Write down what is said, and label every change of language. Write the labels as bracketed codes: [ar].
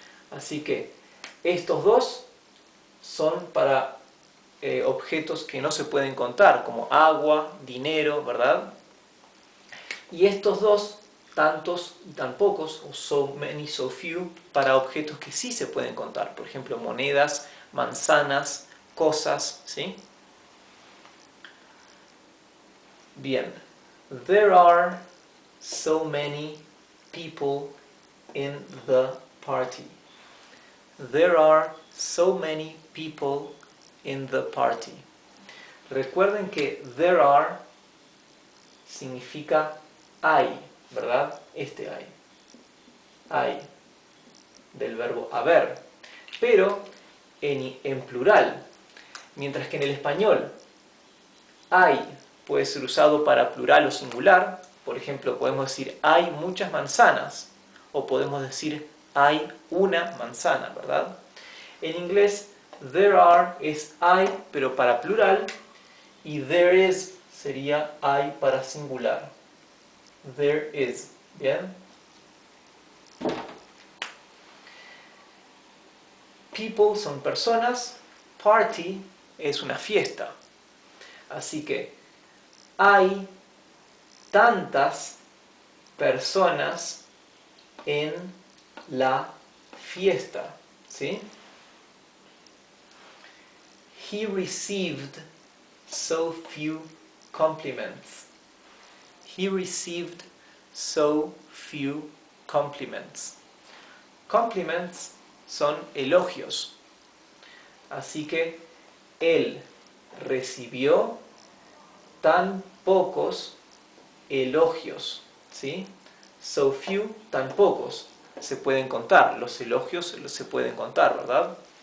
[es] Así que estos dos son para objetos que no se pueden contar, como agua, dinero, ¿verdad? Y estos dos, tantos y tan pocos, o so many, so few, para objetos que sí se pueden contar, por ejemplo, monedas, manzanas, cosas, ¿sí? Bien. [en] There are so many people in the party. There are so many people in the party. [es] Recuerden que there are significa hay, ¿verdad? Hay. Hay, del verbo haber. Pero en plural. Mientras que en el español hay puede ser usado para plural o singular. Por ejemplo, podemos decir hay muchas manzanas. O podemos decir hay una manzana, ¿verdad? En inglés, there are es hay, pero para plural. Y there is sería hay para singular. There is. ¿Bien? People son personas. Party es una fiesta. Así que hay tantas personas en la fiesta. ¿Sí? [en] He received so few compliments. He received so few compliments. [es] Compliments son elogios. Así que él recibió tan pocos elogios. ¿Sí? So few, tan pocos. Se pueden contar. Los elogios se pueden contar, ¿verdad?